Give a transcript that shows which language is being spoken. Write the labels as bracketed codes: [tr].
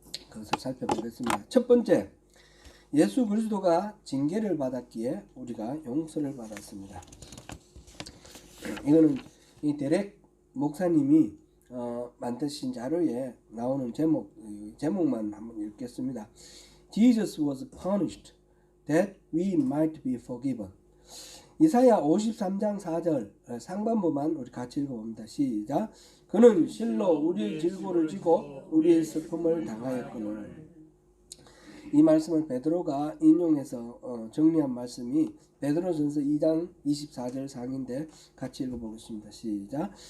[ko] 그것을 살펴보겠습니다. 첫 번째, 예수 그리스도가 징계를 받았기에 우리가 용서를 받았습니다. 이거는 이 데렉 목사님이 만드신 자료에 나오는 제목만 한번 읽겠습니다. [en] Jesus was punished that we might be forgiven. [ko] 이사야 53장 4절 상반부만 우리 같이 읽어봅니다. 시작. 그는 실로 우리의 질고를 지고 우리의 슬픔을 당하였거늘. 이 말씀을 베드로가 인용해서 정리한 말씀이 베드로전서 2장 24절 상인데 같이 읽어보겠습니다. 시작.